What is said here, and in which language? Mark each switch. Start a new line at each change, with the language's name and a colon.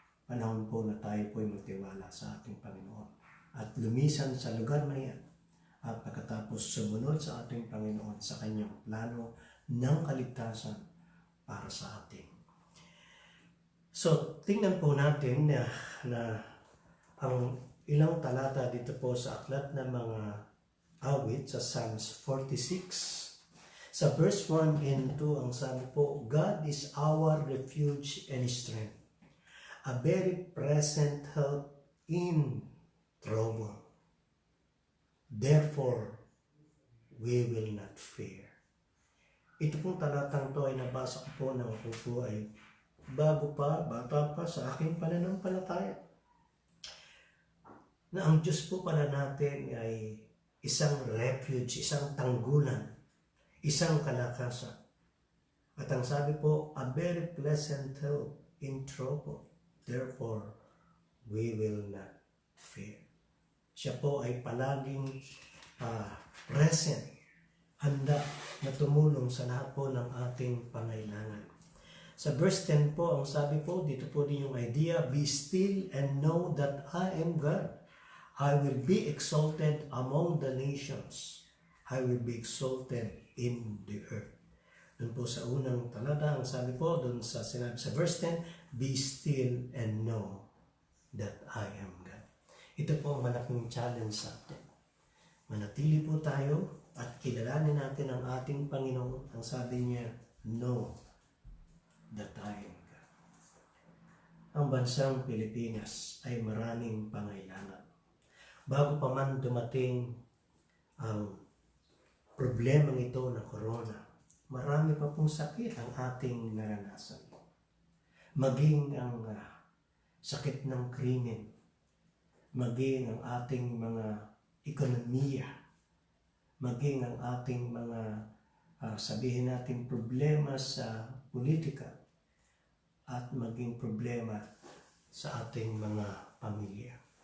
Filipino: Panahon po na tayo po ay magtiwala sa ating Panginoon at lumisan sa lugar na yan at pagkatapos sumunod sa ating Panginoon sa kanyang plano ng kaligtasan para sa ating. So, tingnan po natin na ang ilang talata dito po sa aklat ng mga awit sa Psalms 46. Sa verse 1 and 2, ang sabi po,
English: God is our refuge and strength, a very present help in trouble. Therefore, we will not fear.
Filipino: Ito pong talatang to ay nabasa ko po nang ako po ay bata pa sa aking pananampalataya. Na ang Diyos po pala natin ay isang refuge, isang tanggulan, isang kalakasan. At ang sabi po,
English: a very pleasant help in trouble. Therefore, we will not fear.
Filipino: Siya po ay palaging present, handa na tumulong sa lahat po ng ating pangailangan. Sa verse 10 po, ang sabi po, dito po din yung idea,
English: be still and know that I am God. I will be exalted among the nations. I will be exalted in the earth.
Filipino: Doon po sa unang talata, ang sabi po, doon sa sinabi sa verse 10,
English: be still and know that I am God.
Filipino: Ito po ang malaking challenge sa atin. Manatili po tayo at kilalanin natin ang ating Panginoon. Ang sabi niya,
English: know that I am God.
Filipino: Ang bansang Pilipinas ay maraming pangailangan. Bago pa man dumating ang problemang ito na corona, marami pa pong sakit ang ating naranasan. Maging ang sakit ng krimen, maging ang ating mga ekonomiya, maging ang ating mga sabihin natin problema sa politika, at maging problema sa ating mga pamilya.